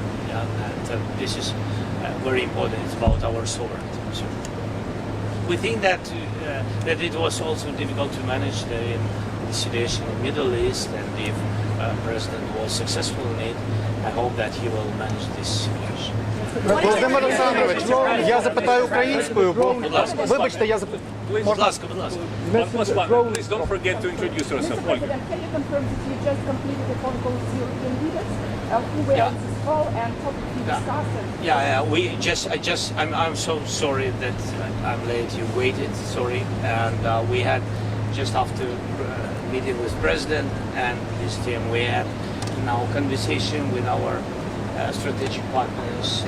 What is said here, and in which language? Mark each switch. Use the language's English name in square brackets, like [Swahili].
[English] And this is very important. It's about our sovereignty. So we think that that it was also difficult to manage the situation in the Middle East, and if President was successful in it, I hope that he will manage this situation. [Ukrainian] Володимир Олександрович, я запитаю українською, бо вибачте, я запитаю. Будь ласка, будь ласка. [English] Please don't forget to introduce yourself. Mr. President, can you confirm that you just completed a phone call with European leaders who were on this call and topic you discussed? I'm so sorry that I'm late. You waited, sorry, and we had just after meeting with President and his team, we had now conversation with our strategic partners.